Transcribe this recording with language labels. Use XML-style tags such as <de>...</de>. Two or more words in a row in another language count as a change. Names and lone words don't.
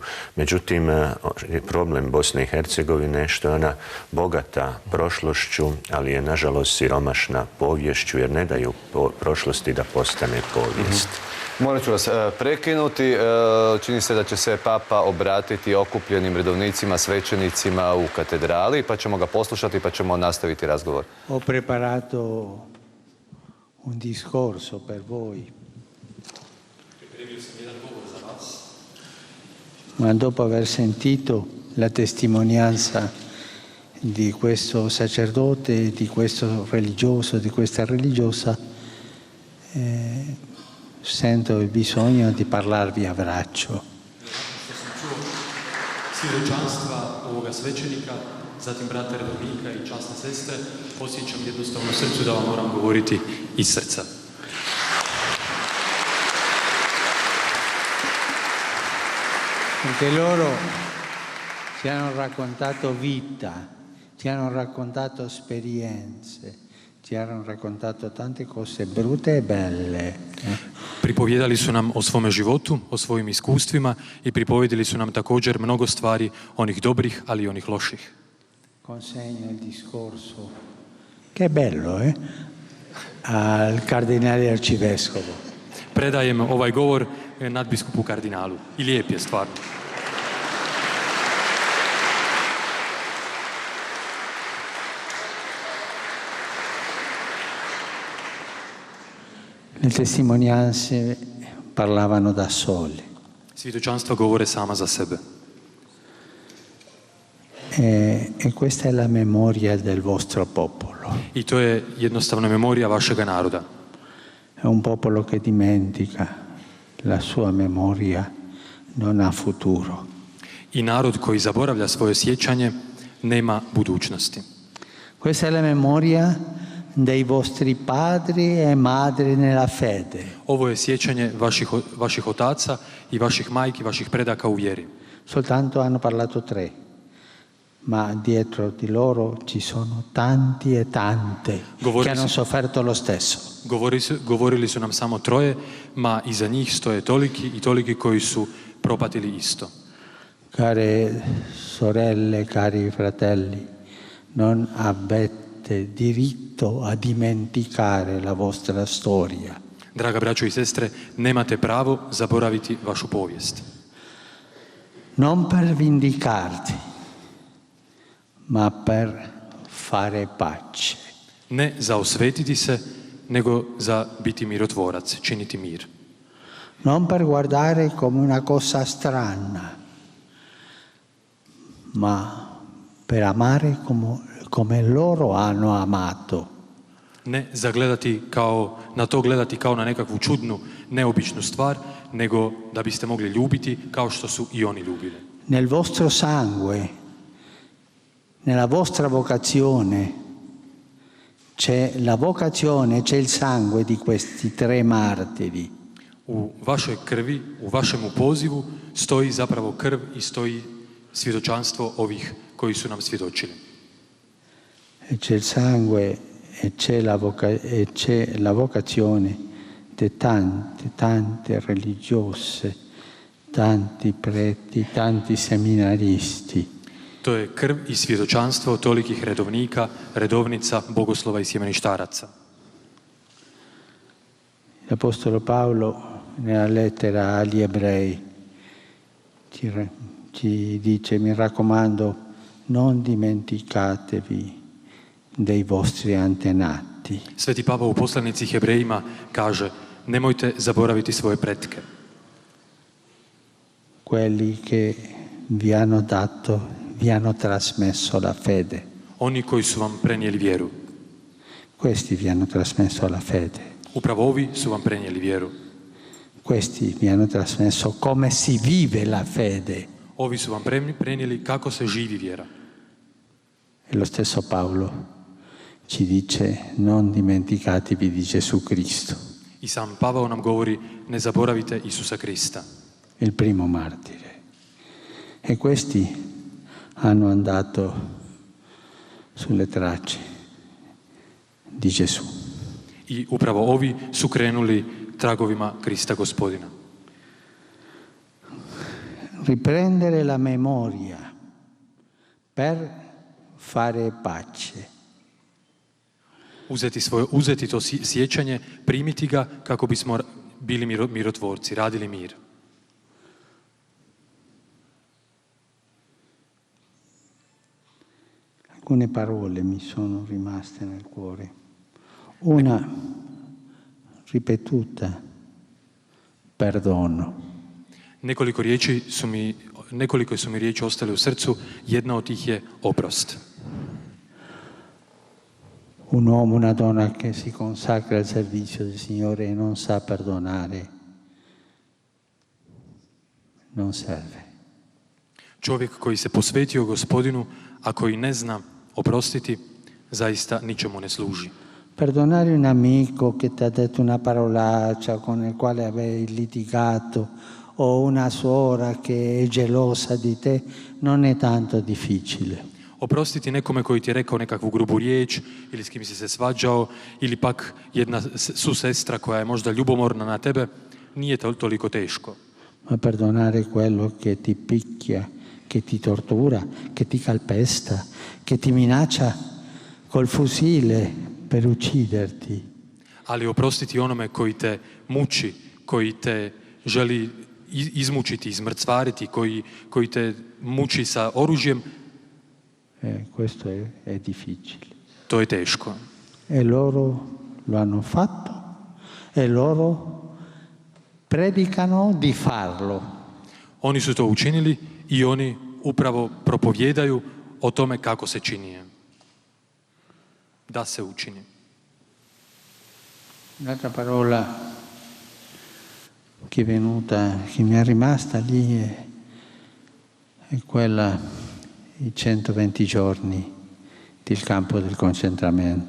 <hr>Međutim, problem Bosne i Hercegovine je što je ona bogata prošlošću, ali je nažalost siromašna poviješću, jer ne daju prošlosti da postane povijest. Morat ću vas prekinuti. Čini se da će se papa obratiti okupljenim redovnicima, svećenicima u katedrali, pa ćemo ga poslušati pa ćemo nastaviti razgovor.</hr> <it>Ho preparato un discorso per voi.</it> <hr>Pripremio sam jedan govor za vas.</hr> <it>Ma dopo aver sentito la testimonianza di questo sacerdote, di questo religioso, di questa religiosa, sento il bisogno di parlarvi a braccio.</it> <hr>Svjedočanstva ovoga svećenika, zatim brata redovnika i časne sestre, osjećam jednostavno srcu da vam moram govoriti iz srca.</hr> <it>Perché loro ci hanno raccontato vita, ci hanno raccontato esperienze, ci hanno raccontato tante cose brutte e belle.</it> <hr>Pripovjedali su nam o svome životu, o svojim iskustvima i pripovjedili su nam također mnogo stvari, onih dobrih, ali i onih loših.</hr> <it>Consegno il discorso, che è bello, al cardinale arcivescovo.</it> <hr>Predajem ovaj govor nadbiskupu kardinalu i lijep je stvarno.</hr> <it>Le testimonianze parlavano da sole.</it> <hr>Svjedočanstva govore sama za sebe.</hr> <it>E questa è la memoria del vostro popolo.</it> <hr>I to je jednostavno memorija vašega naroda.</hr> <it>È un popolo che dimentica, la sua memoria non ha futuro.</it> <hr>I narod koji zaboravlja svoje sjećanje nema budućnosti.</hr> <it>Questa è la memoria dei vostri padri e madri nella fede.</it> <hr>Ovo je sjećanje vaših otaca i vaših majki, vaših predaka u vjeri.</hr> <it>Soltanto hanno parlato 3, ma dietro di loro ci sono tanti e tante che hanno sofferto lo stesso.</it> <hr>Govorili su nam samo 3, ma iza njih stoje toliki i toliki koji su propatili isto.</hr> <it>Care sorelle, cari fratelli, non avete diritto a dimenticare la vostra storia.</it> <hr>Draga braćo i sestre, nemate pravo zaboraviti vašu povijest.</hr> <it>Non per vendicarti, ma per fare pace.</it> <hr>Ne za osvetiti se, nego za biti mirotvorac, činiti mir.</hr> <it>Non per guardare come una cosa strana, ma per amare come loro hanno amato.</it> <hr>Ne na to gledati kao na nekakvu čudnu, neobičnu stvar, nego da biste mogli ljubiti kao što su i oni ljubili.</hr> <it>Nel vostro sangue, nella vostra vocazione, c'è la vocazione, c'è il sangue di questi 3 martiri.</it> <hr>U vašoj krvi, u vašemu pozivu stoji zapravo krv i stoji svjedočanstvo ovih koji su nam svjedočili.</hr> <it>E c'è il sangue e c'è la vocazione di tante religiose, tanti preti, tanti seminaristi.</it> <hr>To je krv i svjedočanstvo tolikih redovnika, redovnica, bogoslova i sjemeništaraca.</hr> <it>L'Apostolo Paolo nella lettera agli Ebrei ci dice: mi raccomando, non dimenticatevi dei vostri antenati.</it> <hr>Sveti Pavao u poslanici Hebrejima kaže: nemojte zaboraviti svoje pretke.</hr> <it>Quelli che vi hanno trasmesso la fede.</it> <hr>Oni koji su vam prenijeli vjeru.</hr> <it>Questi vi hanno trasmesso la fede.</it> <hr>Upravo ovi su vam prenijeli vjeru.</hr> <it>Questi vi hanno trasmesso come si vive la fede.</it> <hr>Ovi su vam prenijeli kako se živi vjera.</hr> <it>E lo stesso Paolo ci dice: non dimenticatevi di Gesù Cristo.</it> <hr>I sam Pavao nam govori: ne zaboravite Isusa Krista.</hr> <it>Il primo martire. E questi hanno andato sulle tracce di Gesù.</it> <hr>I upravo ovi su krenuli tragovima Krista Gospodina.</hr> <it>Riprendere la memoria per fare pace.</it> <hr>Uzeti to sjećanje, primiti ga kako bismo bili mirotvorci, radili mir.</hr> <it>Alcune parole mi sono rimaste nel cuore. Una ripetuta, perdono.</it> <hr>Nekoliko su mi riječi ostale u srcu, jedna od tih je oprost.</hr> <it>Un uomo, una donna che si consacra al servizio del Signore e non sa perdonare, non serve.</it> <hr>Čovjek koji se posvetio Gospodinu, a koji ne zna oprostiti, zaista ničemu ne služi.</hr> <it>Perdonare un amico che ti ha detto una parolaccia, con il quale avevi litigato, o una suora che è gelosa di te, non è tanto difficile.</it> <hr>Oprostiti nekome koji ti je rekao nekakvu grubu riječ ili s kim si se svađao ili pak jedna susestra koja je možda ljubomorna na tebe, nije toliko teško.</hr> <it>Ma perdonare quello che ti picchia, che ti tortura, che ti calpesta, che ti minaccia col fucile per ucciderti.</it> <hr>Ali oprostiti onome koji te muči, koji te želi izmučiti, izmrcvariti, koji te muči sa oružjem,</hr> <it>questo è difficile.</it> <hr>to je teško.</hr> <it>E loro lo hanno fatto e loro predicano di farlo.</it> <hr>Oni su to učinili i oni upravo propovjedaju o tome kako se čini. Da se učini.</hr> <it>Un'altra parola che mi è rimasta lì è quella, i 120 giorni del campo del concentramento.</it>